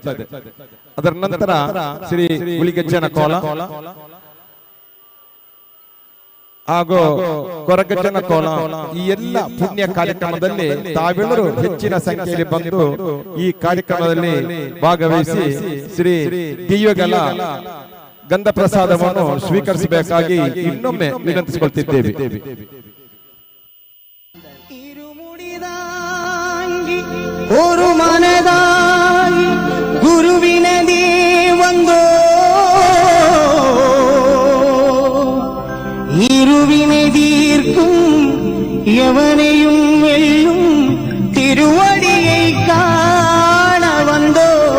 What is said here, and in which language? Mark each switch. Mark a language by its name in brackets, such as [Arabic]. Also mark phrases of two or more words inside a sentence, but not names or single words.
[Kannada] ಅದರ ನಂತರ ಶ್ರೀ ಹುಲಿಗೆಜ್ಜನ ಕೋಲ ಹಾಗೂ ಕೊರಗಜ್ಜನ ಕೋಲ ಈ ಎಲ್ಲ ಪುಣ್ಯ ಕಾರ್ಯಕ್ರಮದಲ್ಲಿ ತಾವೆಲ್ಲರೂ ಹೆಚ್ಚಿನ ಸಂಖ್ಯೆಯಲ್ಲಿ ಬಂದು ಈ ಕಾರ್ಯಕ್ರಮದಲ್ಲಿ ಭಾಗವಹಿಸಿ ಶ್ರೀ ದಿವ್ಯಗಳ ಗಂಧ ಪ್ರಸಾದವನ್ನು ಸ್ವೀಕರಿಸಬೇಕಾಗಿ ಇನ್ನೊಮ್ಮೆ ವಿನಂತಿಸಿಕೊಳ್ತಿದ್ದೇವೆ. [Tamil] ஒரு மனதாய் குருவினதே வந்தோ இருவினை தீர்க்கும் எவனையும் வெல்லும் திருவடியை காண வந்தோ